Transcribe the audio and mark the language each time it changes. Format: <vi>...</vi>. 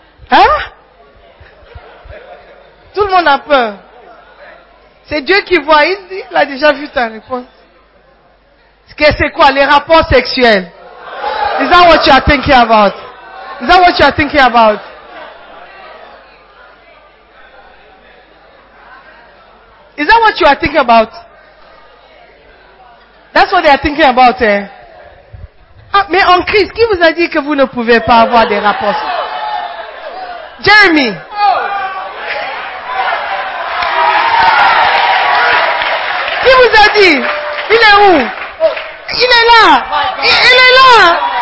<fr>Hein? Tout le monde a peur. C'est Dieu qui voit, il a déjà vu ta réponse. C'est quoi les rapports sexuels?</fr> <en>Is that what you are thinking about? Is that what you are thinking about? Is that what you are thinking about? That's what they are thinking about, eh?</en> <fr>Ah, mais en Christ, qui vous a dit que vous ne pouvez pas avoir des rapports? Jeremy! Qui vous a dit? Il est où? Il est là! Il est là!</fr>